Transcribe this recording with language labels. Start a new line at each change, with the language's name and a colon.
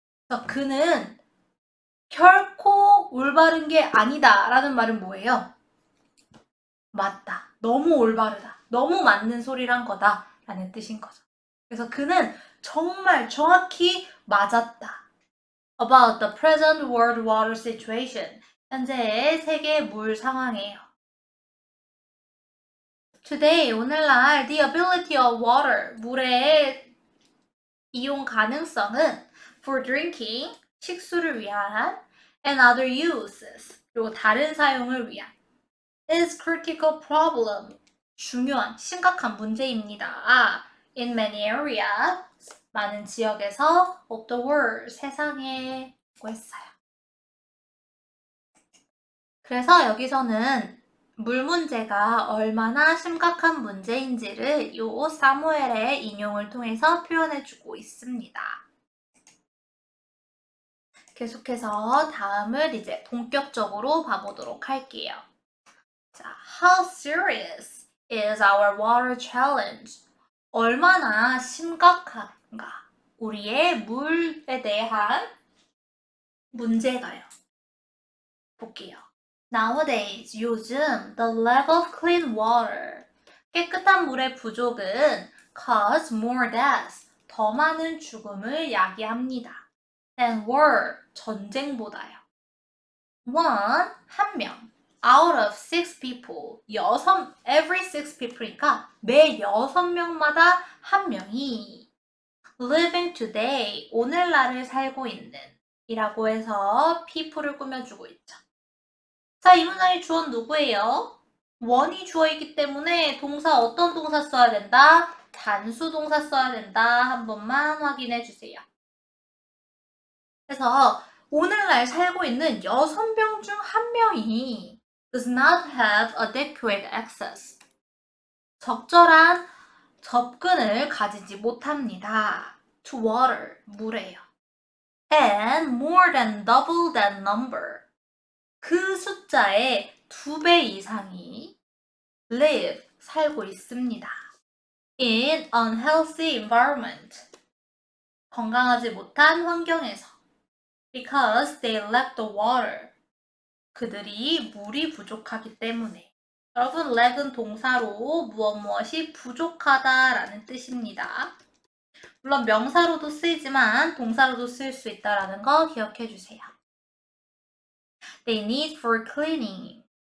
Korean: 그래서 그는 결코 올바른 게 아니다 라는 말은 뭐예요? 맞다. 너무 올바르다. 너무 맞는 소리란 거다 라는 뜻인 거죠. 그래서 그는 정말 정확히 맞았다.
English: About the present world water situation.
Korean: 현재의 세계 물 상황이에요.
English: Today,
Korean: 오늘날
English: the ability of water,
Korean: 물의 이용 가능성은
English: for drinking,
Korean: 식수를 위한
English: and other uses,
Korean: 그리고 다른 사용을 위한
English: is critical problem,
Korean: 중요한, 심각한 문제입니다.
English: In many areas,
Korean: 많은 지역에서
English: of the world,
Korean: 세상에 라고 했어요. 그래서 여기서는 물 문제가 얼마나 심각한 문제인지를 요 사무엘의 인용을 통해서 표현해주고 있습니다. 계속해서 다음을 이제 본격적으로 봐보도록 할게요.
English: 자, how serious is our water challenge?
Korean: 얼마나 심각한가? 우리의 물에 대한 문제가요. 볼게요.
English: Nowadays,
Korean: 요즘
English: the lack of clean water,
Korean: 깨끗한 물의 부족은
English: cause more deaths,
Korean: 더 많은 죽음을 야기합니다.
English: than war,
Korean: 전쟁보다요.
English: One,
Korean: 한 명.
English: Out of 6 people, every 6 people
Korean: 니까 매 6명마다 한 명이
English: living today,
Korean: 오늘날을 살고 있는 이라고 해서 people을 꾸며주고 있죠. 자, 이 문장의 주어는 누구예요? 원이 주어이기 때문에 동사 어떤 동사 써야 된다? 단수 동사 써야 된다. 한 번만 확인해 주세요. 그래서 오늘날 살고 있는 6명 중 한 명이
English: does not have adequate access.
Korean: 적절한 접근을 가지지 못합니다.
English: to water,
Korean: 물에요.
English: and more than double that number.
Korean: 그 숫자의 2배 이상이
English: live,
Korean: 살고 있습니다.
English: in unhealthy environment.
Korean: 건강하지 못한 환경에서.
English: Because they lack the water.
Korean: 그들이 물이 부족하기 때문에. 여러분, lack은 동사로 무엇이 부족하다라는 뜻입니다. 물론 명사로도 쓰이지만 동사로도 쓸 수 있다라는 거 기억해 주세요.
English: They need for cleaning.